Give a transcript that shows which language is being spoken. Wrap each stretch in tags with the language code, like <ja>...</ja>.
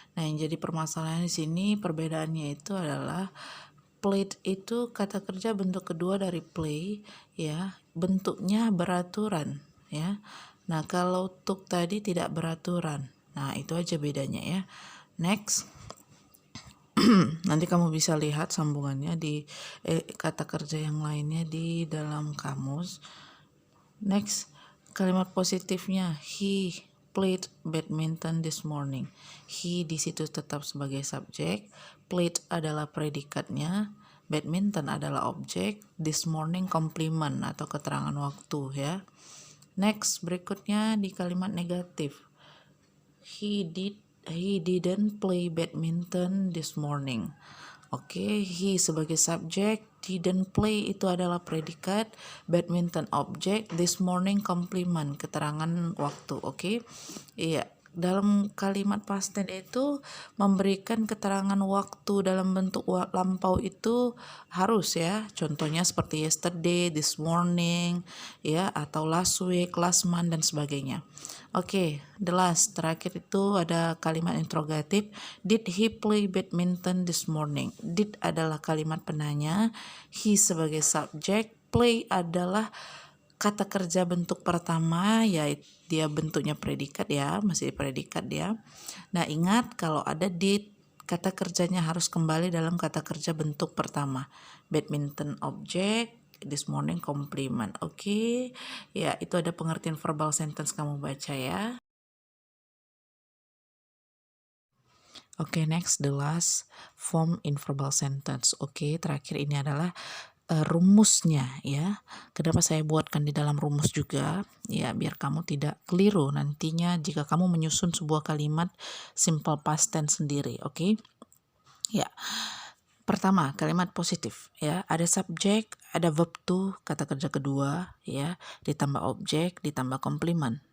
<id>Nah, yang jadi permasalahan di sini perbedaannya itu adalah played itu kata kerja bentuk kedua dari play, ya, bentuknya beraturan, ya. Nah, kalau took tadi tidak beraturan. Nah, itu aja bedanya ya. Next. Nanti kamu bisa lihat sambungannya di kata kerja yang lainnya di dalam kamus. Next, kalimat positifnya,</id> <en>he played badminton this morning.</en> <id>He di situ tetap sebagai subjek, played adalah predikatnya, badminton adalah objek, this morning komplement atau keterangan waktu ya. Next, berikutnya di kalimat negatif,</id> <en>he didn't play badminton this morning.</en> <id>Oke, he sebagai subjek, didn't play itu adalah predikat, badminton objek, this morning komplement, keterangan waktu. Oke. Iya, dalam kalimat past tense itu memberikan keterangan waktu dalam bentuk lampau itu harus ya. Contohnya seperti yesterday, this morning, ya, atau</id> <en>last week, last month</en> <id>dan sebagainya. Oke, the last, terakhir itu ada kalimat interrogatif.</id> <en>Did he play badminton this morning?</en> <id>Did adalah kalimat penanya, he sebagai subjek, play adalah kata kerja bentuk pertama, ya dia bentuknya predikat ya, masih predikat dia. Nah, ingat kalau ada did, kata kerjanya harus kembali dalam kata kerja bentuk pertama. Badminton objek, this morning komplement. Oke. Ya, itu ada pengertian verbal sentence, kamu baca ya.</id> <en>Oke, next the last form in verbal sentence.</en> <id>Oke, terakhir ini adalah rumusnya ya. Kenapa saya buatkan di dalam rumus juga? Ya, biar kamu tidak keliru nantinya jika kamu menyusun sebuah kalimat simple past tense sendiri, oke? Ya. Pertama, kalimat positif ya. Ada subjek, ada verb to, kata kerja kedua ya, ditambah objek, ditambah komplement.</id>